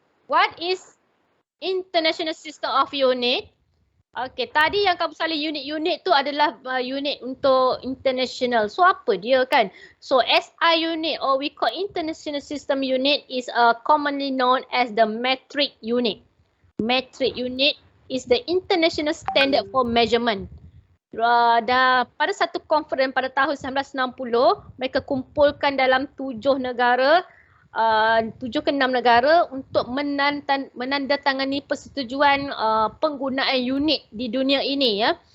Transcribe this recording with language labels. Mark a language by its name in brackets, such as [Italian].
[English] What is International System of Unit? [Malay] Okey, tadi yang kamu salin unit tu adalah unit untuk international. So, apa dia kan? [English] So, SI unit or we call International System Unit is commonly known as the metric unit. Metric unit is the international standard for measurement. [Malay] Dah pada satu conference pada tahun 1960, mereka kumpulkan dalam 7 negara, 7 ke 6 negara untuk menandatangani persetujuan penggunaan unit di dunia ini ya.